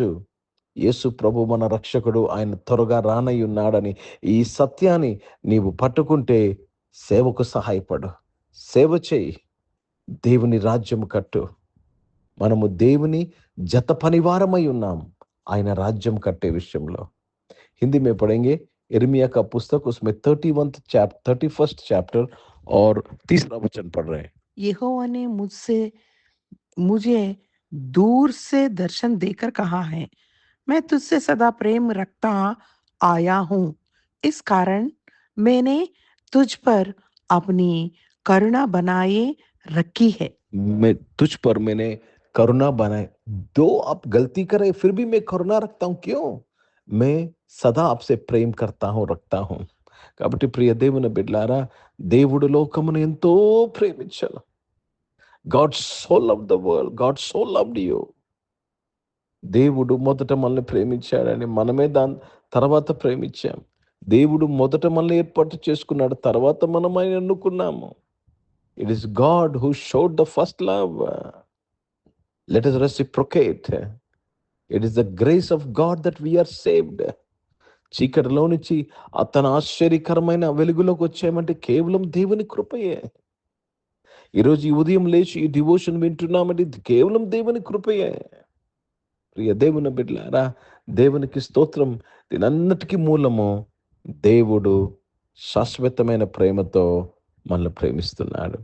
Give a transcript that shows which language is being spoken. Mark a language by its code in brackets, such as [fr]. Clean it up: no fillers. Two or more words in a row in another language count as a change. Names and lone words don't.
[te] యేసు ప్రభు మన రక్షకుడు, ఆయన త్వరగా రానై ఉన్నాడని ఈ సత్యాన్ని నీవు పట్టుకుంటే సేవకు సహాయపడు, సేవ చేయి, దేవుని రాజ్యం కట్టు. మనము దేవుని జత పనివారమై ఉన్నాం ఆయన రాజ్యం కట్టే విషయంలో. [hi] హిందీ में पढ़ेंगे इर्मिया का पुस्तक, उसमें 31st चैप्टर और 3रा वचन पढ़ रहे हैं. यहोवा ने मुझे दूर से दर्शन देकर कहा है, मैं तुझसे सदा प्रेम रखता आया हूँ, इस कारण मैंने तुझ पर अपनी करुणा बनाए रखी है. मैं तुझ पर मैंने करुणा बनाए, दो आप गलती करे फिर भी मैं करुणा रखता हूँ. क्यों? मैं సదా आपसे प्रेम रखता हूँ. [te] కాబట్టి ప్రియ దేవుని బిడ్డలారా, దేవుడు లోకమును ఎంతో ప్రేమించాడు. [en] God so love the world, God so loved you. [te] దేవుడు మొదట మనల్ని ప్రేమించాడని మనమే దాని తర్వాత ప్రేమించాం. దేవుడు మొదట మనల్ని ఏర్పాటు చేసుకున్నాడు, తర్వాత మనం ఆయన ఎన్నుకున్నాము. [en] It is God who showed the first love. లెట్ us reciprocate. It is the grace of God that we are saved. [te] చీకటిలో నుంచి తన ఆశ్చర్యకరమైన వెలుగులోకి వచ్చామంటే కేవలం దేవుని కృపయే. ఈరోజు ఈ ఉదయం లేచి ఈ డివోషన్ వింటున్నామంటే ఇది కేవలం దేవుని కృపయే. ప్రియ దేవుని బిడ్డలారా, దేవునికి స్తోత్రం. దీనన్నిటికీ మూలము దేవుడు శాశ్వతమైన ప్రేమతో మనల్ని ప్రేమిస్తున్నాడు.